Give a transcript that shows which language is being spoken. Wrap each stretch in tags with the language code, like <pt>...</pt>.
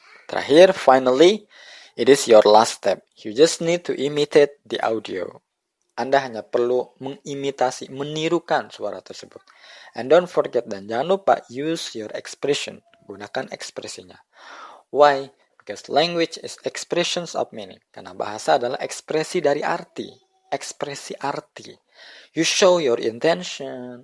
<en>Terakhir, finally, it is your last step. You just need to imitate the audio.</en> <id>Anda hanya perlu mengimitasi, menirukan suara tersebut.</id> <en>And don't forget,</en> <id>dan jangan lupa,</id> <en>use your expression.</en> <id>Gunakan ekspresinya.</id> <en>Why? Because language is expressions of meaning.</en> <id>Karena bahasa adalah ekspresi dari arti. Ekspresi arti.</id> <en>You show your intention.</en>